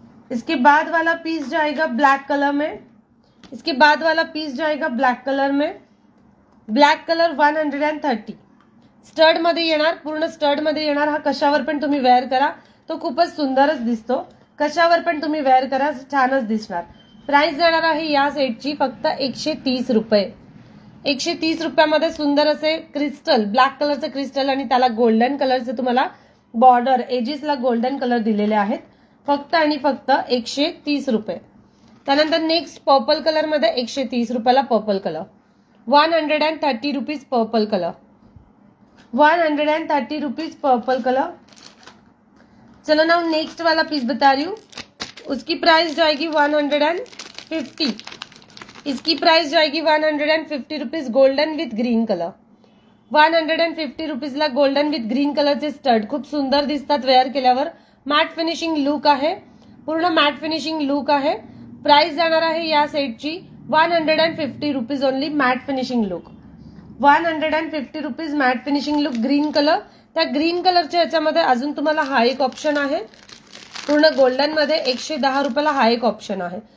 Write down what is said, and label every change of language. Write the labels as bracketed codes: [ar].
[hi] इसके बाद वाला पीस जाएगा ब्लैक कलर में। इसके बाद वाला पीस जाएगा ब्लॅक कलर में। [mr] ब्लॅक कलर 130 स्टड मध्ये येणार, पूर्ण स्टड मध्ये येणार। हा कशावर पण तुम्ही वेअर करा तो खूपच सुंदरच दिसतो, कशावर पण तुम्ही वेअर करा छानच दिसणार। प्राइस जाणार आहे या सेटची फक्त 130 रुपये। 130 रुपयामध्ये सुंदर असे क्रिस्टल, ब्लॅक कलरचे क्रिस्टल आणि त्याला गोल्डन कलरचे तुम्हाला बॉर्डर, एजेसला गोल्डन कलर दिलेले आहेत, फक्त आणि फक्त 130 रुपये। त्यानंतर नेक्स्ट पर्पल कलर मध्ये 130 रुपयाला purple colour. 130 rupees purple colour, 130 rupees purple colour. [hi] चलो ना नेक्स्ट वाला पीस बता रही हूँ, उसकी प्राइस जाएगी 150। इसकी प्राइस जाएगी 150 rupees golden with green colour. [mr] 150 रुपीजला golden with green कलरचे स्टड, खूप सुंदर दिसतात वेअर केल्यावर। मॅट फिनिशिंग लुक आहे, पूर्ण मॅट फिनिशिंग लुक आहे। प्राइस जाणार आहे या सेटची 150 rupees only, mat finishing look. 150 rupees mat finishing look, green colour. त्या ग्रीन कलरच्या याच्यामध्ये अजून तुम्हाला हा एक ऑप्शन आहे, पूर्ण गोल्डन मध्ये 110 रुपयाला हा एक ऑप्शन आहे।